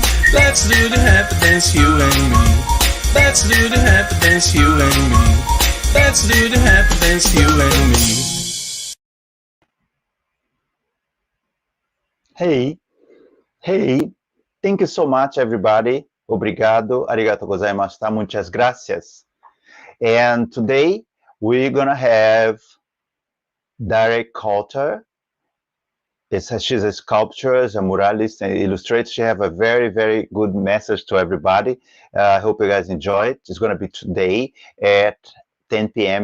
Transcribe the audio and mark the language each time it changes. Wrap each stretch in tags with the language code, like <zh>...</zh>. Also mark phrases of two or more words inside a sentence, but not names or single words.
<en>Let's do the happy dance, you and me. Let's do the happy dance, you and me. Let's do the happy dance, you and me. Hey, thank you so much, everybody.</en> <pt>Obrigado,</pt> <ja>ありがとうございました,</ja> <es>muchas gracias.</es> <en>And today, we're gonna have Derek Coulter. She's a sculptor, a muralist, and illustrator. She have a very, very good message to everybody. I hope you guys enjoy it. It's gonna be today at 10 p.m.</en>